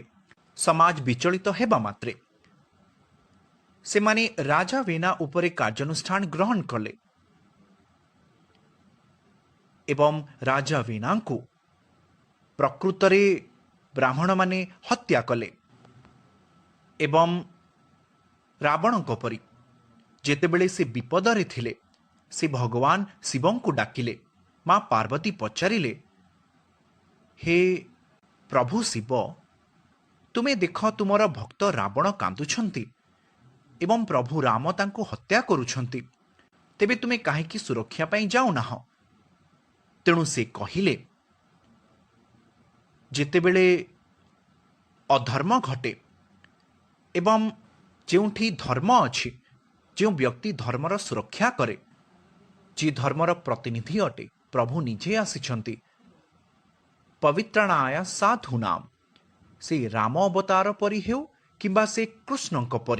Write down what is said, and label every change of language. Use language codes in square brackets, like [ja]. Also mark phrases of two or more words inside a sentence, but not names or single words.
[or] ସମାଜ ବିଚଳିତ ହେବା ମାତ୍ରେ ସେ ମାନେ ରାଜା ବେନା ଉପରେ କାର୍ଯ୍ୟାନୁଷ୍ଠାନ ଗ୍ରହଣ କଲେ ଏବଂ ରାଜା ବେନାଙ୍କୁ ପ୍ରକୃତରେ ବ୍ରାହ୍ମଣ ମାନେ ହତ୍ୟା କଲେ। ଏବଂ ରାବଣ ପରି ଯେତେବେଳେ ସେ ବିପଦରେ ଥିଲେ, ସେ ଭଗବାନ ଶିବଂ କୋ ଡାକିଲେ। ମାଁ ପାର୍ବତୀ ପଚାରିଲେ, ହେ ପ୍ରଭୁ ଶିବ, ତୁମେ ଦେଖ ତୁମର ଭକ୍ତ ରାବଣ କାନ୍ଦୁଛନ୍ତି ଏବଂ ପ୍ରଭୁ ରାମ ତାଙ୍କୁ ହତ୍ୟା କରୁଛନ୍ତି, ତେବେ ତୁମେ କାହିଁକି ସୁରକ୍ଷା ପାଇଁ ଯାଉ ନାହଁ? ତେଣୁ ସେ କହିଲେ, ଯେତେବେଳେ ଅଧର୍ମ ଘଟେ ଏବଂ ଯେଉଁଠି ଧର୍ମ ଅଛି ଯୋ ବ୍ୟକ୍ତି ଧର୍ମର ସୁରକ୍ଷା କରେ, ଯିଏ ଧର୍ମର ପ୍ରତିନିଧି ଅଟେ, ପ୍ରଭୁ ନିଜେ ଆସିଛନ୍ତି [sa] पवित्रणाय साधुनाम, [or] ସେ ରାମ ଅବତାର ପରି ହେଉ କିମ୍ବା ସେ କୃଷ୍ଣଙ୍କ ପରି।